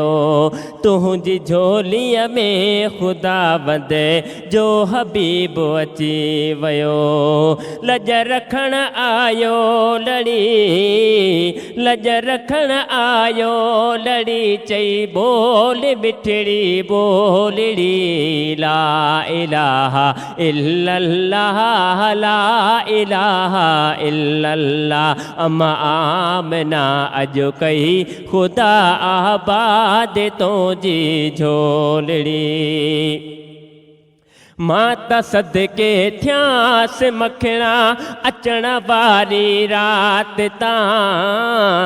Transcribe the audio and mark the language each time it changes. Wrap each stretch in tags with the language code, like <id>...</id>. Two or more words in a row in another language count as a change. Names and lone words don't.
<sd>तुंहिंजी झोलीअ में खुदा वंदे जो हबीब अची वयो। लज रखण आयो लड़ी लज रखण आयो लड़ी चई बोल मिठड़ी बोलड़ी।</sd> <ar>لا إله إلا الله لا إله إلا الله.</ar> <sd>अम्मा आमना अज कही खुदा आबाद तुझी झोलड़ी। माता सदके थियास मखणा अचण वारी रात तां।</sd>